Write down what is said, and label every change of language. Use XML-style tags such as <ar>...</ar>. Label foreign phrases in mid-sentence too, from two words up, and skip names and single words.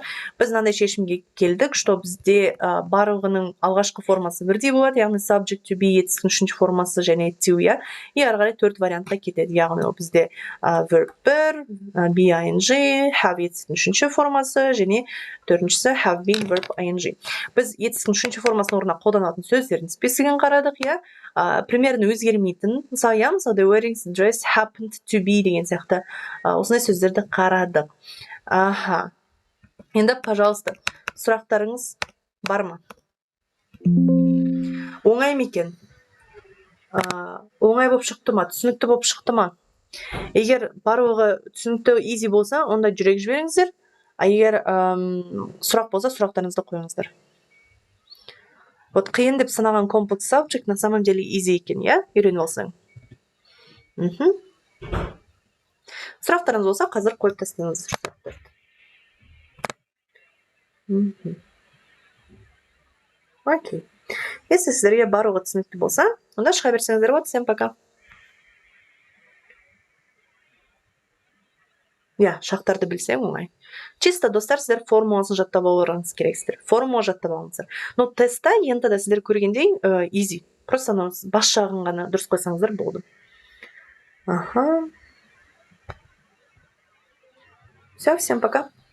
<kk>Біз мынандай шешімге келдік, что бізде барлығының алғашқы формасы бірдей болады, яғни</kk> <en>subject to be</en> <kk>етістіктің үшінші формасы және to, иә. И ары қарай төрт вариантқа кетеді, яғни ол бізде verb 1,</kk> <en>be ing,</en> <kk>have етістіктің үшінші формасы және төртіншісі</kk> <en>have been verb ing.</en> <kk>Біз етістіктің үшінші формасының орнына қолданатын сөздердің списогін қарадық, иә. Примерно өзгермейтін, мысалы,</kk> <en>the wearing dress happened to be</en> <kk>деген сияқты осындай сөздерді қарадық. Аха. Енді, пожалуйста, сұрақтарыңыз бар ма? Оңай ма екен? Оңай болып шықты ма? Түсінікті болып шықты ма? Егер барлығы түсінікті easy болса, онда жүрек жіберіңіздер. Егер сұрақ болса, сұрақтарыңызды қойыңыздар. Вот қиын деп санаған</kk> <en>complex subject</en> <ru>на самом деле</ru> <kk>easy екен, иә? Үйреніп алсаң. Сұрақтарыңыз болса, қазір қойып тастаңыздар. Окей. Если сіздерге барлығы түсінікті болса, онда шыға берсеңіздер болады.</kk> <ru>Всем пока. Я,</ru> <kk>шақтарды білсең оңай. Чисто, достар, сіздер формуласын жаттап алуыңыз керексіздер. Формула жаттап алыңыздар. Но тестта енді да сіздер көргендей easy. Просто бас жағын ғана дұрыс қойсаңыздар болды.</kk> <ru>Ага. Все, всем пока.</ru>